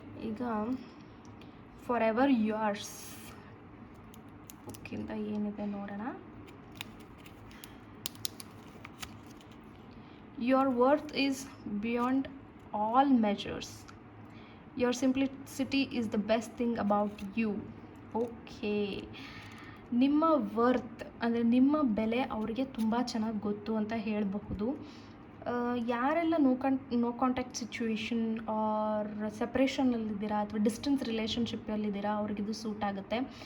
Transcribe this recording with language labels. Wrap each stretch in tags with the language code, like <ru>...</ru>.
<kn>ಈಗ forever yours ಬುಕ್ಕಿಂದ ಏನಿದೆ ನೋಡೋಣ.</kn> <en>Your worth is beyond all measures. Your simplicity is the best thing about you.</en> <kn>Okay, ನಿಮ್ಮ worth ಅಂದರೆ ನಿಮ್ಮ ಬೆಲೆ ಅವರಿಗೆ ತುಂಬ ಚೆನ್ನಾಗಿ ಗೊತ್ತು ಅಂತ ಹೇಳಬಹುದು. ಯಾರೆಲ್ಲ</kn> <en>no contact situation</en> <kn>ಆರ್ ಸಪ್ರೇಷನಲ್ಲಿದ್ದೀರಾ ಅಥವಾ ಡಿಸ್ಟೆನ್ಸ್ ರಿಲೇಷನ್ಶಿಪ್ಪಲ್ಲಿದ್ದೀರಾ, ಅವ್ರಿಗಿದು ಸೂಟ್ ಆಗುತ್ತೆ.</kn>